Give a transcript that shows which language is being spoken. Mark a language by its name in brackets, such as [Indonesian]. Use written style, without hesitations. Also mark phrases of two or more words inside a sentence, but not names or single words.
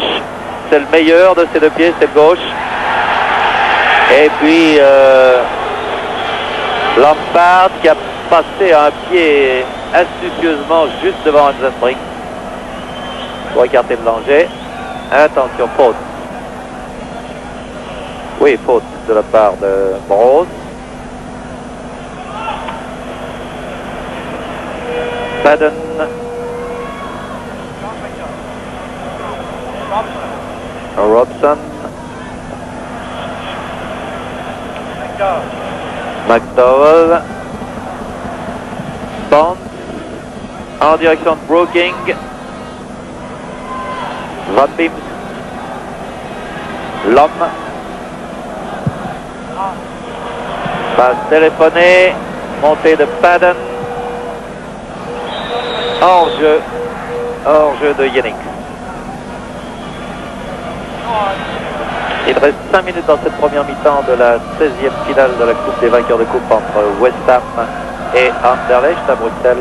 [French] C'est le meilleur de ses deux pieds, c'est le gauche. Et puis Lampard qui a passé un pied astucieusement juste devant Rensbrink pour écarter le danger. Attention, faute. Oui, faute de la part de Brose. Padden. Robson. McDowell. Bonds en direction de Brooking. Van Beems. L'homme. Passe téléphonée. Montée de Padden. Hors jeu de Jennings. Il reste 5 minutes dans cette première mi-temps de la 16e finale de la Coupe des vainqueurs de coupe entre West Ham et Anderlecht à Bruxelles.